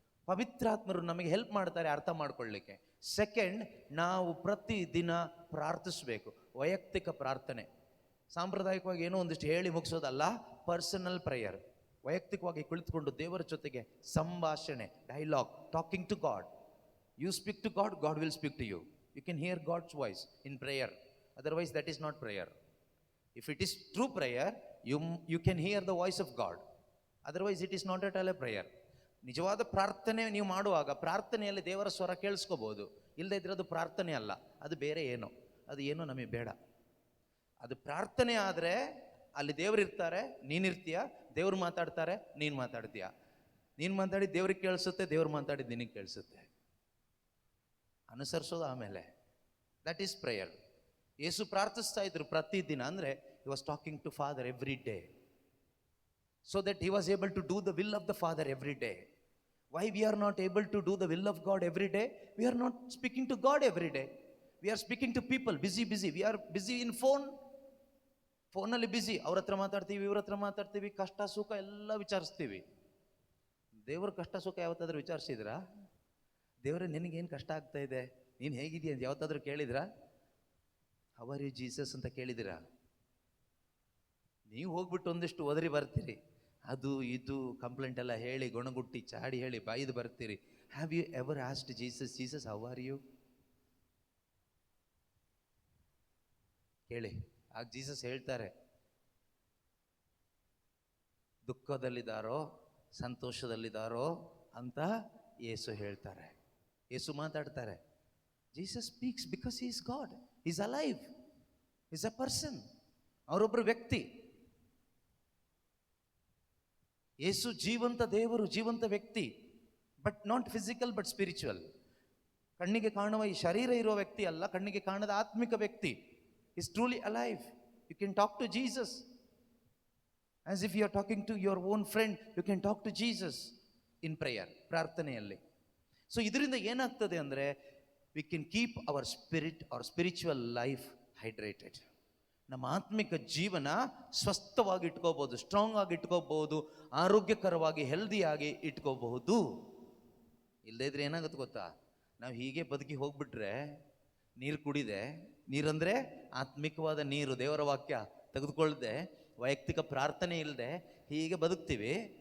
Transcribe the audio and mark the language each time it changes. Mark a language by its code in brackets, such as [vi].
[kn] ಪವಿತ್ರಾತ್ಮರು ನಮಗೆ ಹೆಲ್ಪ್ ಮಾಡ್ತಾರೆ ಅರ್ಥ ಮಾಡ್ಕೊಳ್ಳಿಕ್ಕೆ. ಸೆಕೆಂಡ್, ನಾವು ಪ್ರತಿ ದಿನ ಪ್ರಾರ್ಥಿಸಬೇಕು, ವೈಯಕ್ತಿಕ ಪ್ರಾರ್ಥನೆ. ಸಾಂಪ್ರದಾಯಿಕವಾಗಿ ಏನೋ ಒಂದಿಷ್ಟು ಹೇಳಿ ಮುಗಿಸೋದಲ್ಲ, ಪರ್ಸನಲ್ ಪ್ರೇಯರ್. ವೈಯಕ್ತಿಕವಾಗಿ ಕುಳಿತುಕೊಂಡು ದೇವರ ಜೊತೆಗೆ ಸಂಭಾಷಣೆ, [en] Dialogue, talking to God. You speak to God, God will speak to you. You can hear God's voice in prayer. Otherwise that is not prayer. If it is true prayer, you can hear the voice of God. Otherwise it is not at all a prayer. [kn] ನಿಜವಾದ ಪ್ರಾರ್ಥನೆ ನೀವು ಮಾಡುವಾಗ ಪ್ರಾರ್ಥನೆಯಲ್ಲಿ ದೇವರ ಸ್ವರ ಕೇಳಿಸ್ಕೋಬಹುದು. ಇಲ್ಲದೆ ಇದ್ರೆ ಅದು ಪ್ರಾರ್ಥನೆ ಅಲ್ಲ, ಅದು ಬೇರೆ ಏನೋ, ಅದು ಏನೋ ನಮಗೆ ಬೇಡ. ಅದು ಪ್ರಾರ್ಥನೆ ಆದರೆ ಅಲ್ಲಿ ದೇವರು ಇರ್ತಾರೆ, ನೀನಿರ್ತೀಯ, ದೇವ್ರು ಮಾತಾಡ್ತಾರೆ, ನೀನು ಮಾತಾಡ್ತೀಯ. ನೀನು ಮಾತಾಡಿ ದೇವ್ರಿಗೆ ಕೇಳಿಸುತ್ತೆ, ದೇವ್ರು ಮಾತಾಡಿದ್ದು ನಿನಗೆ ಕೇಳಿಸುತ್ತೆ. ಅನುಸರಿಸೋದು ಆಮೇಲೆ. [en] That is prayer. [kn] ಯೇಸು ಪ್ರಾರ್ಥಿಸ್ತಾ ಇದ್ರು ಪ್ರತಿದಿನ. [en] ಅಂದರೆ he was talking to Father every day, so that he was able to do the will of the Father every day. Why we are not able to do the will of God every day? We are not speaking to God every day. We are speaking to people, busy. We are busy in [kn] ಫೋನಲ್ಲಿ ಬಿಸಿ. ಅವ್ರ ಹತ್ರ ಮಾತಾಡ್ತೀವಿ, ಇವ್ರ ಹತ್ರ ಮಾತಾಡ್ತೀವಿ, ಕಷ್ಟ ಸುಖ ಎಲ್ಲ ವಿಚಾರಿಸ್ತೀವಿ. ದೇವ್ರ ಕಷ್ಟ ಸುಖ ಯಾವತ್ತಾದ್ರೂ ವಿಚಾರಿಸಿದ್ರಾ? ದೇವರೇ ನಿನಗೇನು ಕಷ್ಟ ಆಗ್ತಾ ಇದೆ, ನೀನು ಹೇಗಿದೆಯಾ ಅಂತ ಯಾವತ್ತಾದ್ರೂ ಕೇಳಿದ್ರಾ? [en] how are you Jesus [kn] ಅಂತ ಕೇಳಿದಿರಾ? ನೀವು ಹೋಗ್ಬಿಟ್ಟು ಒಂದಿಷ್ಟು ಒದರಿ ಬರ್ತೀರಿ, ಅದು ಇದು ಕಂಪ್ಲೇಂಟ್ ಎಲ್ಲ ಹೇಳಿ, ಗೊಣಗುಟ್ಟಿ ಚಾಡಿ ಹೇಳಿ ಬಾಯ್ದು ಬರ್ತೀರಿ. [en] Have you ever asked Jesus, Jesus how are you? [kn] ಕೇಳಿ. ಆಗ ಜೀಸಸ್ ಹೇಳ್ತಾರೆ, ದುಃಖದಲ್ಲಿದ್ದಾರೋ ಸಂತೋಷದಲ್ಲಿದ್ದಾರೋ ಅಂತ ಯೇಸು ಹೇಳ್ತಾರೆ. ಯೇಸು ಮಾತಾಡ್ತಾರೆ. [en] Jesus speaks because he is God, he is alive, he is a person. [kn] ಅವರೊಬ್ಬರು ವ್ಯಕ್ತಿ. ಯೇಸು ಜೀವಂತ ದೇವರು, ಜೀವಂತ ವ್ಯಕ್ತಿ. [en] But not physical but spiritual. [kn] ಕಣ್ಣಿಗೆ ಕಾಣುವ ಈ ಶರೀರ ಇರುವ ವ್ಯಕ್ತಿ ಅಲ್ಲ, ಕಣ್ಣಿಗೆ ಕಾಣದ ಆತ್ಮಿಕ ವ್ಯಕ್ತಿ. [en] is truly alive. You can talk to Jesus as if you are talking to your own friend. You can talk to Jesus in prayer, [kn] ಪ್ರಾರ್ಥನೆಯಲ್ಲಿ. ಸೊ ಇದರಿಂದ ಏನಾಗ್ತದೆ ಅಂದರೆ, [en] we can keep our spirit, our spiritual life hydrated. [kn] ನಮ್ಮ ಆತ್ಮಿಕ ಜೀವನ ಸ್ವಸ್ಥವಾಗಿ ಇಟ್ಕೋಬಹುದು, strong ಆಗಿ ಇಟ್ಕೋಬಹುದು, ಆರೋಗ್ಯಕರವಾಗಿ ಹೆಲ್ದಿಯಾಗಿ ಇಟ್ಕೋಬಹುದು. ಇಲ್ಲದೇ ಇದ್ರೆ ಏನಾಗುತ್ತೆ ಗೊತ್ತಾ, ನಾವು ಹೀಗೆ ಬದುಕಿ ಹೋಗ್ಬಿಟ್ರೆ, ನೀರು ಕುಡಿದೆ, ನೀರಂದರೆ ಆತ್ಮಿಕವಾದ ನೀರು, ದೇವರ ವಾಕ್ಯ ತೆಗೆದುಕೊಳ್ಳದೆ, ವೈಯಕ್ತಿಕ ಪ್ರಾರ್ಥನೆ ಇಲ್ಲದೆ ಹೀಗೆ ಬದುಕ್ತೀವಿ.